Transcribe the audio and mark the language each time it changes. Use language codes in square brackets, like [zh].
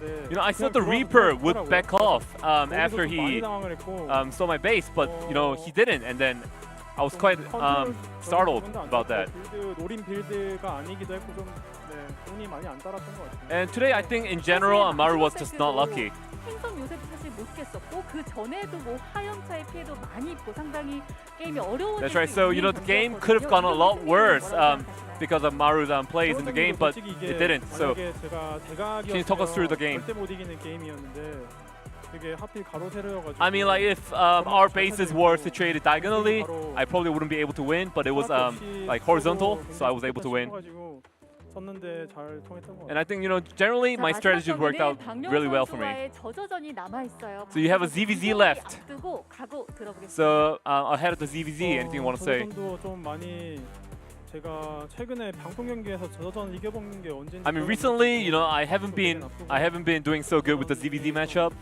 [en] You know, I thought the Reaper would back off after he saw my base, but you know he didn't. And then I was quite startled about that. [ko] 빌드 노린 빌드가 아니기도 했고 좀 운이 많이 안 따랐던 것 같아요. [en] And today, I think in general, Maru was just not lucky. [ko] 행성 요새도 사실 못 깼었고 그 전에도 뭐 화염차의 피해도 많이 입고 상당히 게임이 어려운. [en] That's right. So the game could have gone a lot worse because of Maru's plays in the game, but it didn't. So can you talk us through the game? [ko] 절대 못 이기는 게임이었는데 되게 하필 가로 세로여가지고. [en] I mean, like if our bases were situated diagonally, I probably wouldn't be able to win. But it was like horizontal, so I was able to win. [ko] 섰는데 잘 통했던 것 같아요. [en] And I think generally my strategy worked out really well for me. So you have a ZVZ left. So ahead of the ZVZ, anything you want to say? [ko] 저전도 좀 많이 제가 최근에 방송 경기에서 저전 이겨본 게 언제인지. [en] I mean, recently, I haven't been doing so good with the ZVZ matchup.